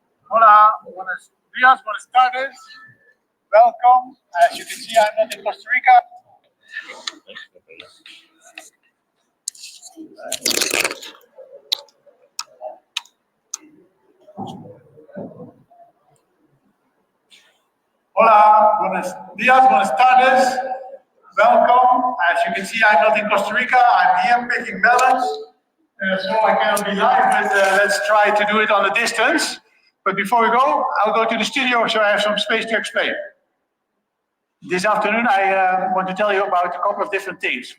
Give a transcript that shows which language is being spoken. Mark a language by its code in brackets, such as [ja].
[es] Hola, buenos días, buenas tardes. [en] Welcome. As you can see, I'm not in Costa Rica. [es] Hola, buenos días, buenas tardes. [en] Welcome. As you can see, I'm not in Costa Rica. I'm here picking melons. So I cannot be live, but let's try to do it on a distance. But before we go, I'll go to the studio so I have some space to explain. This afternoon, I want to tell you about a couple of different things.